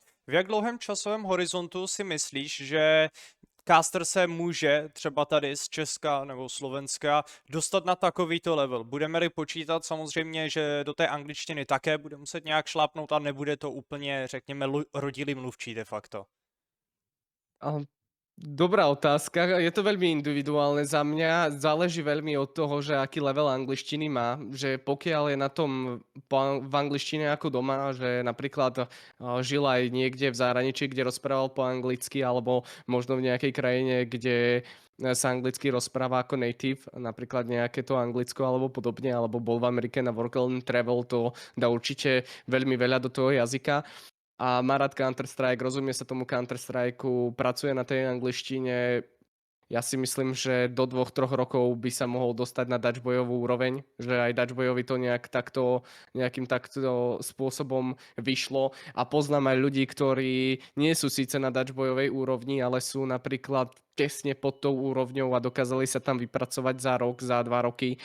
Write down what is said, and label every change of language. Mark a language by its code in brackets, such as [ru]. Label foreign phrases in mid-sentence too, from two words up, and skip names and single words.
[cs] V jak dlouhém časovém horizontu si myslíš, že caster se může třeba tady z Česka nebo Slovenska dostat na takovýto level? Budeme-li počítat samozřejmě, že do té angličtiny také bude muset nějak šlápnout a nebude to úplně, řekněme, rodilý mluvčí de facto? [sk] Dobrá otázka. Je to veľmi individuálne za mňa. Záleží veľmi od toho, že aký level angličtiny má. Že pokiaľ je na tom v angličtine ako doma, že napríklad žil aj niekde v zahraničí, kde rozprával po anglicky, alebo možno v nejakej krajine, kde sa anglicky rozpráva ako native, napríklad nejaké to Anglicko alebo podobne, alebo bol v Amerike na [en] work and travel, [sk] to dá určite veľmi veľa do toho jazyka a má rád Counter-Strike, rozumie sa tomu Counter-Strikeu, pracuje na tej angličtine. Ja si myslím, že do 2-3 rokov by sa mohol dostať na dačbojovú úroveň, že aj dačbojovi to nejakým takto spôsobom vyšlo a poznám aj ľudí, ktorí nie sú síce na dačbojovej úrovni, ale sú napríklad tesne pod tou úrovňou a dokázali sa tam vypracovať za rok, za 2 roky.